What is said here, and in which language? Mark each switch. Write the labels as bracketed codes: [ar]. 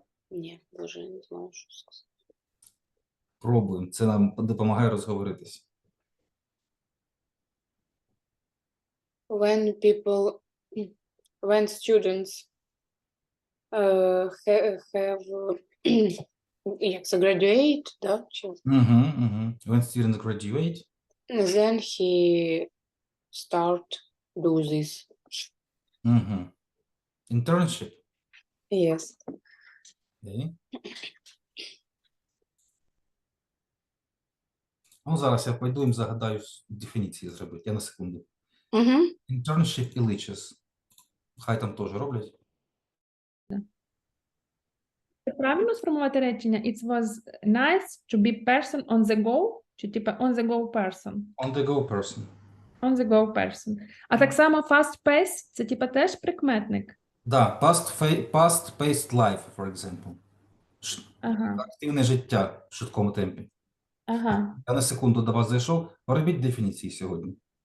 [uk] Ні, боже, я не знаю, що сказати. Пробуємо. Це нам допомагає розговоритись. [en] When people, when students have, [uk] як це, [en] graduate, [uk] да? Чи? Угу. [en] When students graduate. Then he start do this. Угу. Internship. Yes. Okay. [uk] Ну, зараз я пойду їм загадаю дефініції зробити. Я на секунду. Угу. Internship і liches. Хай там теж роблять. Правильно сформувати речення? [en] It was nice to be person on the go, [uk] чи типа [en] on the go person? On the go person. On the go person. [uk] А так само [en] fast pace, [uk] це типа теж прикметник. [en] Да, past-paced life, for example. [uk] Ага, Активне життя в швидкому темпі. ага. Я на секунду до вас зайшов. Робіть дефініції сьогодні.